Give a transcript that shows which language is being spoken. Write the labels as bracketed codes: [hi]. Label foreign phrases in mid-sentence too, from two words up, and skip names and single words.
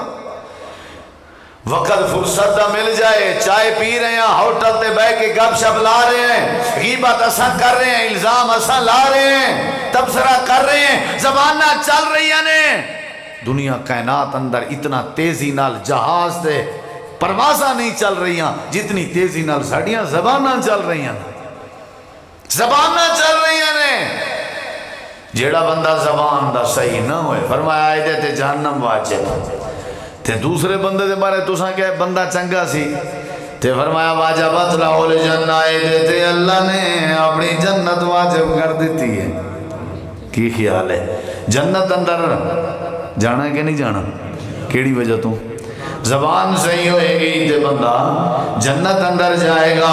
[pa] وقت فرصت دا مل جائے، چائے پی رہے ہیں، ہوٹل تے بیٹھ کے گپ شپ لا رہے ہیں، غیبت اساں کر رہے ہیں، الزام اساں لا رہے ہیں، تبصرہ کر رہے ہیں، زبانہ چل رہی ہیں۔ دنیا کائنات اندر اتنا تیزی نال جہاز تے پروازاں نہیں چل رہی ہیں جتنی تیزی نال ساڑیاں زباناں چل رہی ہیں، زباناں چل رہی ہیں۔ جیڑا بندہ زبان دا صحیح نہ ہوئے، فرمایا آئے تے جہنم واجب، تے دوسرے بندے دے بارے تساں کہ بندہ چنگا سی، تے فرمایا [ar] واجبت لہو الجنہ، [pa] آئے تے اللہ نے اپنی جنت واجب کر دیتی ہے۔ کی خیال ہے جنت اندر جانا ہے کہ نہیں جانا؟ کیڑی وجہ تو زبان صحیح ہوئے گی تے بندہ جنت اندر جائے گا۔